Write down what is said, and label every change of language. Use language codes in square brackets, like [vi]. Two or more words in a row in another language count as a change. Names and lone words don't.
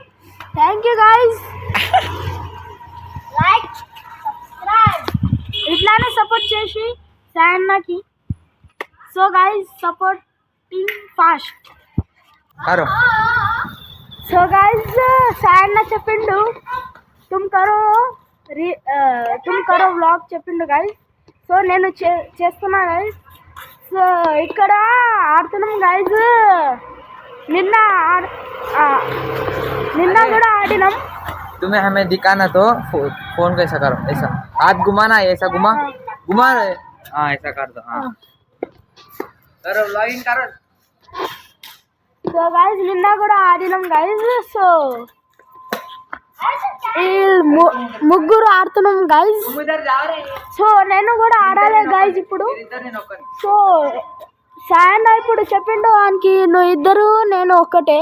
[en] thank you guys. like subscribe [te] ఇట్లానే సపోర్ట్ చేసి సాయన్నకి. [en] so guys supporting fast. so guys [te] సాయన్న చెప్పిండు [hi] तुम करो व्लॉग [te] చెప్పిండు గాయస్. సో నేను చేస్తున్నా గాయస్. సో ఇక్కడ ఆడుతున్నాం గాయస్. నిన్న కూడా ఆడినాం. [hi] तुम्हें हमें दिखाना तो फोन कैसा करो, ऐसा हाथ घुमाना, ऐसा घुमा हाँ ऐसा कर दो. हाँ करो लॉगिन करो. [te] సో గైస్ నిన్న కూడా ఆడినాం గైస్. సో ముగ్గురు ఆడుతున్నాం గైస్. సో నేను కూడా ఆడాలి గైస్ ఇప్పుడు. సో సాయన్న ఇప్పుడు చెప్పిండు వానికి నువ్వు ఇద్దరు నేను ఒక్కటే.